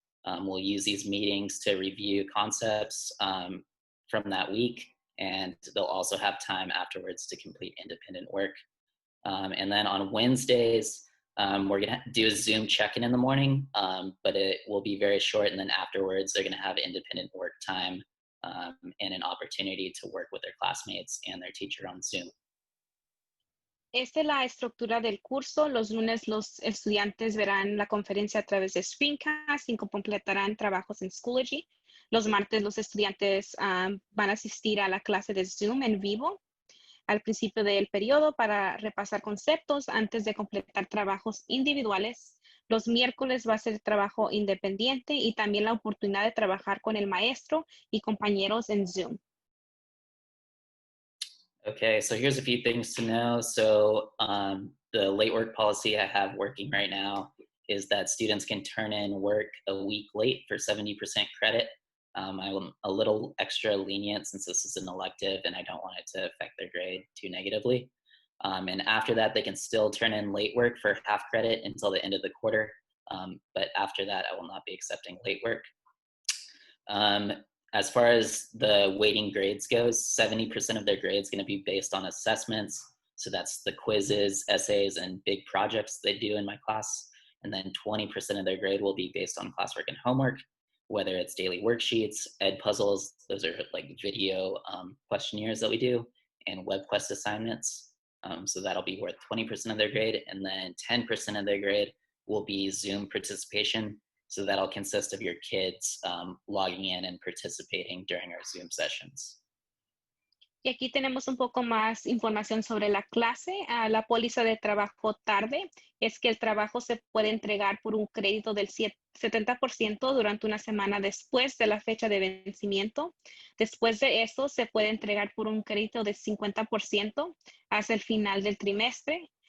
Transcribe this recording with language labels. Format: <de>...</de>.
<en>We'll use these meetings to review concepts from that week, and they'll also have time afterwards to complete independent work. And then on Wednesdays, we're going to do a Zoom check-in in the morning, but it will be very short, and then afterwards, they're going to have independent work time and an opportunity to work with their classmates and their teacher on Zoom.</en> <es>Esta es la estructura del curso. Los lunes los estudiantes verán la conferencia a través de Screencast y completarán trabajos en Schoology. Los martes los estudiantes van a asistir a la clase de Zoom en vivo al principio del periodo para repasar conceptos antes de completar trabajos individuales. Los miércoles va a ser trabajo independiente y también la oportunidad de trabajar con el maestro y compañeros en Zoom.</es> <en>Okay, so here's a few things to know. So the late work policy I have working right now is that students can turn in work a week late for 70% credit. I'm a little extra lenient since this is an elective and I don't want it to affect their grade too negatively. And after that, they can still turn in late work for half credit until the end of the quarter. But after that, I will not be accepting late work. As far as the weighting grades goes, 70% of their grades going to be based on assessments. So that's the quizzes, essays, and big projects they do in my class. And then 20% of their grade will be based on classwork and homework, whether it's daily worksheets, ed puzzles, those are like video questionnaires that we do, and web quest assignments. So that'll be worth 20% of their grade. And then 10% of their grade will be Zoom participation. So that'll consist of your kids logging in and participating during our Zoom sessions.</en> <es>Y aquí tenemos un poco más información sobre la clase. La póliza de trabajo tarde es que el trabajo se puede entregar por un crédito del 70% durante una semana después de la fecha de vencimiento. Después de eso, se puede entregar por un crédito de 50% hasta el final del trimestre.</es>